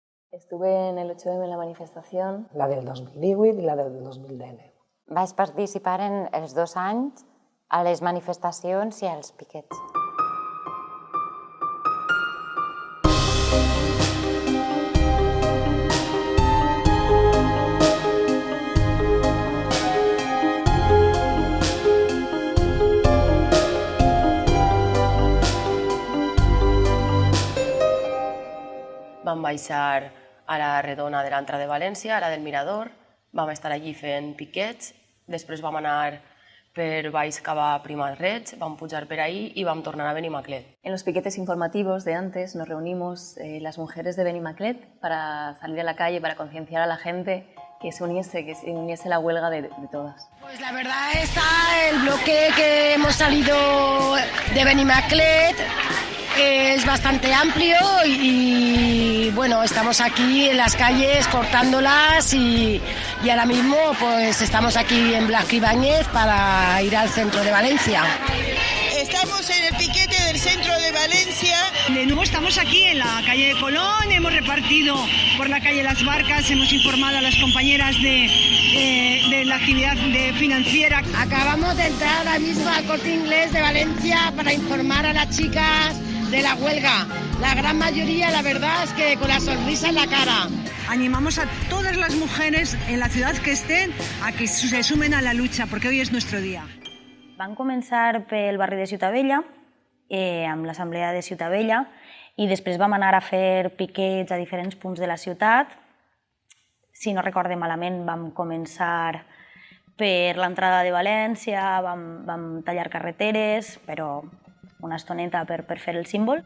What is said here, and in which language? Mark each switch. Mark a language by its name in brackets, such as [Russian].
[Spanish] Estuve en el 8M en la manifestación. [Catalan] La del 2018 i la del 2019. Vaig participar en els 2 anys a les manifestacions i als piquets. Vam baixar a la Redona de l'Antra de València, a la del Mirador, vam estar allí fent piquets, després vam anar per baix cap a Primat Reig, vam pujar per ahí y vam tornar a Benimaclet. [Spanish] En los piquetes informativos de antes nos reunimos las mujeres de Benimaclet para salir a la calle, para concienciar a la gente que se uniese la huelga de todas. Pues la verdad está el bloque que hemos salido de Benimaclet, es bastante amplio y bueno, estamos aquí en las calles cortándolas y ahora mismo pues estamos aquí en Blasco Ibáñez para ir al centro de Valencia. Estamos en el piquete del centro de Valencia. De nuevo estamos aquí en la calle de Colón, hemos repartido por la calle Las Barcas, hemos informado a las compañeras de la actividad financiera. Acabamos de entrar ahora mismo al Corte Inglés de Valencia para informar a las chicas de la huelga. La gran mayoría, la verdad, es que con la sonrisa en la cara. Animamos a todas las mujeres en la ciudad que estén a que se sumen a la lucha, porque hoy es nuestro día. [Catalan] Van començar pel barri de Ciutavella, amb l'assemblea de Ciutavella, i després vam anar a fer piquets a diferents punts de la ciutat. Si no recorde malament, vam començar per l'entrada de València, vam tallar carreteres, però una estoneta per fer el símbol.